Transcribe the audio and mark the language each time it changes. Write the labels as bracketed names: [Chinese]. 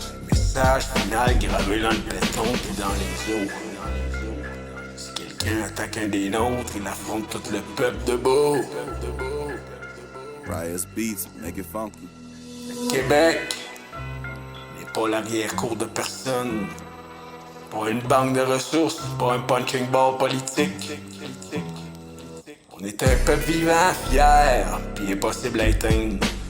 [French] Message final gravé dans le béton puis dans les eaux. Si quelqu'un attaque un des nôtres, il affronte tout le peuple debout. [English] Riot's beats, make it funky. [French] Québec n'est pas l'arrière-cour de personne. Pas une banque de ressources, pas un punching ball politique. On est un peuple vivant, fier, puis impossible à éteindre.